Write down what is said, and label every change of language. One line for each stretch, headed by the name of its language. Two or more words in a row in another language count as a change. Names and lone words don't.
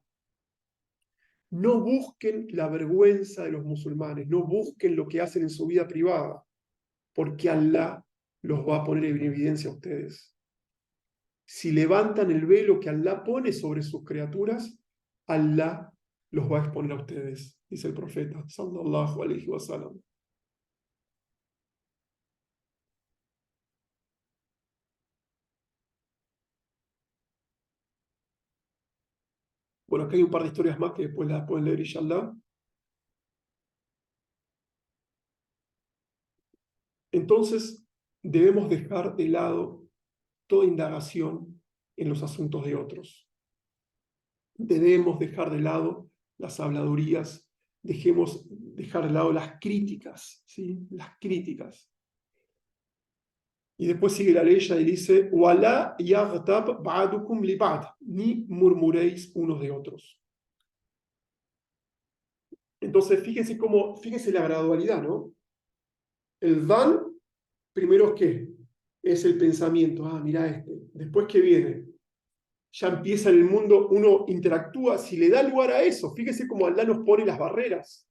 Spanish: No busquen la vergüenza de los musulmanes, no busquen lo que hacen en su vida privada, porque Allah los va a poner en evidencia a ustedes. Si levantan el velo que Allah pone sobre sus criaturas, Allah los va a exponer a ustedes, dice el profeta,
Arabic: صلى الله عليه وسلم.
Spanish: Bueno, acá hay un par de historias más que después las pueden leer,
Arabic: إن شاء الله.
Spanish: Entonces, debemos dejar de lado toda indagación en los asuntos de otros. Debemos dejar de lado las habladurías, dejemos dejar de lado las críticas, ¿sí? Las críticas. Y después sigue la ley y dice,
Arabic: "ولا يغتب بعضكم لبعض",
Spanish: ni murmuréis unos de otros. Entonces, fíjense la gradualidad, ¿no? El dan, primero es qué? Es el pensamiento, ah, mira este. Después, ¿qué viene? Ya empieza en el mundo, uno interactúa, si le da lugar a eso, fíjese cómo Allah nos pone las barreras.